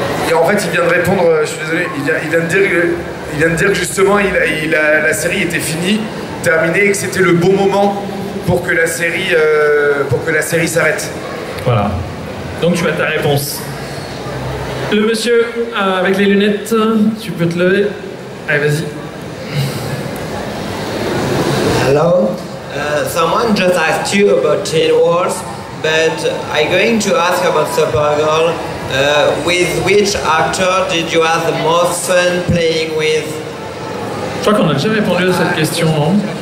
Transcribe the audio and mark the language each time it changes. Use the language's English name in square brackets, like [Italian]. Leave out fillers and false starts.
[French] Et en fait, il vient de répondre, je suis désolé, il vient de dire que justement la série était finie, terminée, et que c'était le bon moment pour que la série s'arrête. Voilà. Donc tu as ta réponse. Le monsieur avec les lunettes, tu peux te lever. Allez, vas-y. [English] Hello. Someone just asked you about Teen Wolf, but I'm going to ask about Supergirl. With which actor did you have the most fun playing with? [French] Je crois qu'on a déjà répondu à cette question, non?